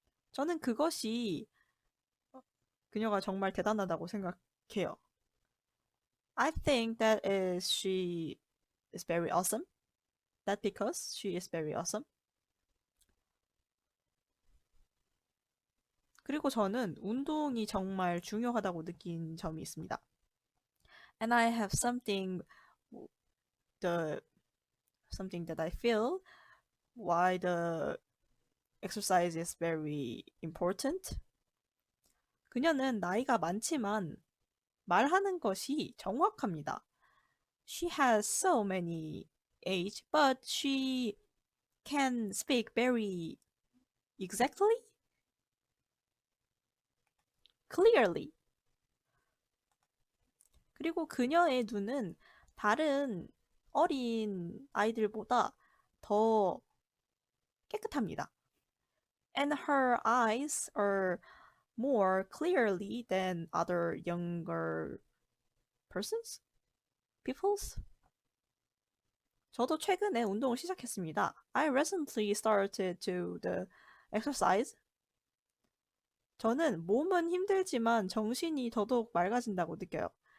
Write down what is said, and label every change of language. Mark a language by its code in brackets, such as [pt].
[ko] 저는 그것이 그녀가 정말 대단하다고 생각해요. [en] I think that she is very awesome. That because she is very awesome. [ko] 그리고 저는 운동이 정말 중요하다고 느낀 점이 있습니다. [en] And I have something that I feel why the exercise is very important. [ko] 그녀는 나이가 많지만 말하는 것이 정확합니다. [en] She has so many age, but she can speak very exactly, clearly. [ko] 그리고 그녀의 눈은 다른 어린 아이들보다 더 깨끗합니다. [en] And her eyes are more clearly than other younger peoples. [ko] 저도 최근에 운동을 시작했습니다. [en] I recently started to the exercise. [ko] 저는 몸은 힘들지만 정신이 더더욱 맑아진다고 느껴요.